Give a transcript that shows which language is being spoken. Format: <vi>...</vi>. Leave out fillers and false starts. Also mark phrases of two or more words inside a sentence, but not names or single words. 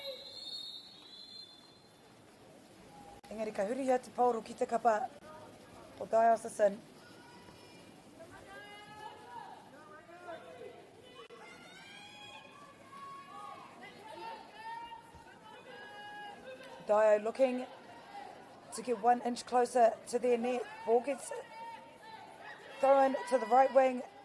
<mi>Engari ka hurihia te pauro ki te kapa o Diocesan.</mi> <en>Dio looking to get 1 inch closer to their net. Ball gets thrown to the right wing.</en>